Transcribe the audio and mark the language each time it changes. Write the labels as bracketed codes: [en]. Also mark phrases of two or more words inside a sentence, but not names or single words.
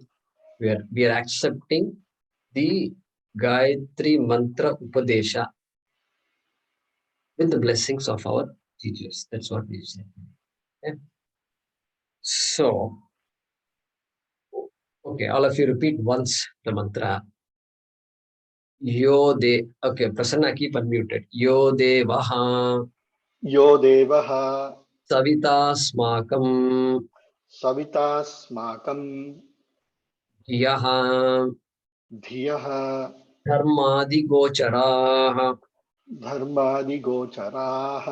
[en] We are accepting the Gayatri Mantra Upadesha with the blessings of our teachers. That's what we said. Okay. So, okay, all of you repeat once the mantra. Yo de, okay, Prasanna, keep unmuted. [sa] Yo devaha Yo devaha savita smakam savitasmakam yaha dhiyaha dharmadi gocharaha dharmadigocharaha